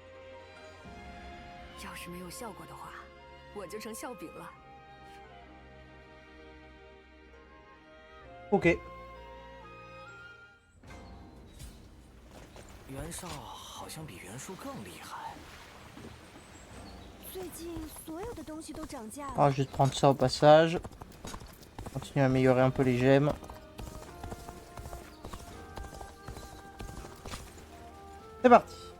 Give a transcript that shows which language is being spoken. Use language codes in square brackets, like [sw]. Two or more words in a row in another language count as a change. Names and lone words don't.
[zh] 要是没有效果的话，我就成笑柄了。 Ok. 袁绍好像比袁术更厉害。最近所有的东西都涨价了。 [fr] Alors, je vais te prendre ça au passage. Continuer à améliorer un peu les gemmes. C'est parti.